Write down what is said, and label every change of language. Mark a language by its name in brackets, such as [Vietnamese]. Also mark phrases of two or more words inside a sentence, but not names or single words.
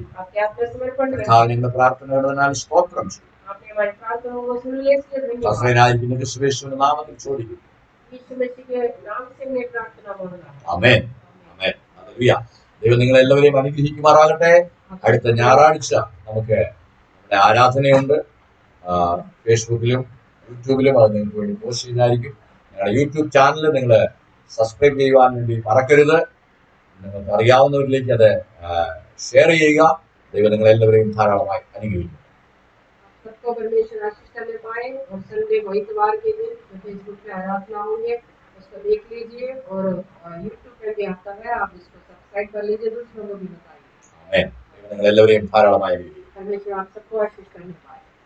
[Hindi] आपके आत्मसमर्पण करें। [Malayalam] കർത്താവ് ഞങ്ങളുടെ പ്രാർത്ഥനയോടതിനാൽ സ്തോത്രം ചെയ്യും. [Hindi] आपने हमारी प्रार्थनाओं को सुन लिया, इसलिए धन्यवाद। [Malayalam] കർത്താവിനായിരിക്കുന്ന ക്രിസ്തുയേശുവിന്റെ നാമത്തിൽ ചോദിക്കുന്നു. [Hindi] यीशु मसीह के नाम से मैं प्रार्थना मांगता हूं। [Malayalam] ആമേൻ. ആമേൻ. ഹല്ലേലൂയ. ദൈവം നിങ്ങളെ എല്ലാവരെയും അനുഗ്രഹിക്കുമാറാകട്ടെ. അടുത്ത ഞായറാഴ്ച നമുക്ക് നമ്മുടെ ആരാധനയുണ്ട്. ഫേസ്ബുക്കിലും യൂട്യൂബിലും അത് നിങ്ങൾക്ക് വേണ്ടി പോസ്റ്റ് ചെയ്തായിരിക്കും. ഞങ്ങളുടെ യൂട്യൂബ് ചാനൽ നിങ്ങൾ സബ്സ്ക്രൈബ് ചെയ്യുവാൻ വേണ്ടി മറക്കരുത്. നിങ്ങൾക്ക് അറിയാവുന്നവരിലേക്ക് അത് ഷെയർ ചെയ്യുക. ദൈവം നിങ്ങളെല്ലാവരെയും ധാരാളമായി അനുഗ്രഹിക്കും. [Hindi] सबको परमेश्वर आशीष करने पाए। और संडे को इतवार के दिन जो फेसबुक पे आराधना होंगे उसको देख लीजिए, और यूट्यूब पे भी आता है, आप इसको सब्सक्राइब कर लीजिए, दूसरों को भी बताइए। [Malayalam] ആമേൻ. ദൈവം നിങ്ങളെല്ലാവരെയും ധാരാളമായി അനുഗ്രഹിക്കും. [Hindi] परमेश्वर आप सबको आशीष करने पाए।